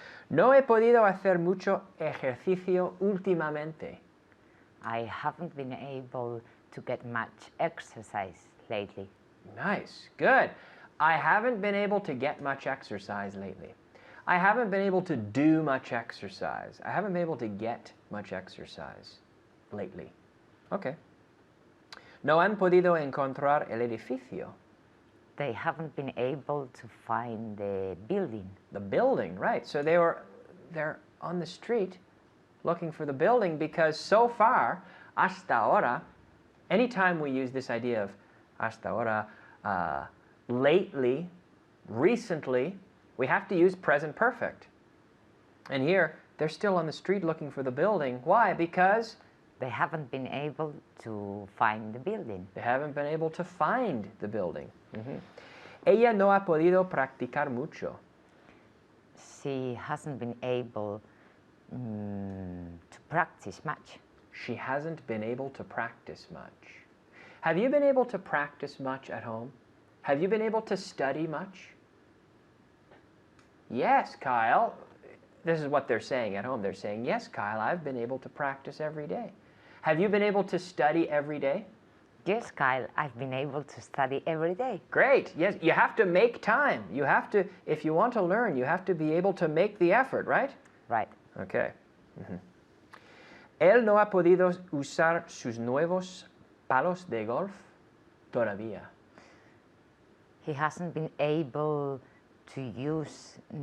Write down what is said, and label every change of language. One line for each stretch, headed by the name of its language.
Spanish: No he podido hacer mucho ejercicio últimamente.
English: I haven't been able to get much exercise lately. Nice, good. I haven't been able to get much exercise lately. I haven't been able to do much exercise. I haven't been able to get much exercise lately. Okay.
Spanish: No han podido encontrar el edificio.
English: They haven't been able to find the building. The building, right. So they're on the street looking for the building because so far,
Spanish: hasta ahora,
English: anytime we use this idea of hasta ahora, lately, recently, we have to use present perfect. And here, they're still on the street looking for the building. Why? Because They haven't been able to find the building. they haven't been able to find the building.
Spanish: Ella no ha podido practicar mucho.
English: She hasn't been able to practice much. She hasn't been able to practice much. Have you been able to practice much at home? Have you been able to study much? Yes, Kyle. This is what they're saying at home. They're saying, yes, Kyle, I've been able to practice every day. Have you been able to study every day? Yes, Kyle, I've been able to study every day. Great. Yes, you have to make time. You have to, if you want to learn, you have to be able to make the effort, right? Right. Okay.
Spanish: Él no ha podido usar sus nuevos palos de golf todavía.
English: He hasn't been able to use